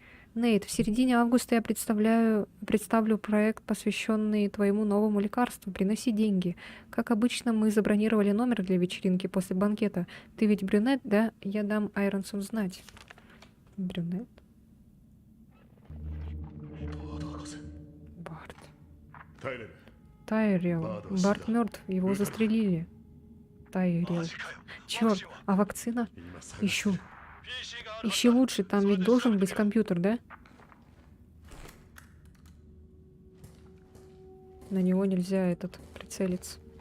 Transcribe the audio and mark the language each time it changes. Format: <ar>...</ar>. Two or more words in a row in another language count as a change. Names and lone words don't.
<ru>Нейт, в середине августа я представлю проект, посвященный твоему новому лекарству. Приноси деньги. Как обычно, мы забронировали номер для вечеринки после банкета. Ты ведь брюнет, да? Я дам Айронсу знать. Брюнет? Барт.</ru> <ja>耐えれる</ja> <ru>Тайрел. Барт мертв, его застрелили. Тайрел. Черт, а вакцина?</ru> <ja>今探</ja> <ru>Ищу. Ищи лучше, там ведь должен быть компьютер, да? На него нельзя прицелиться.</ru>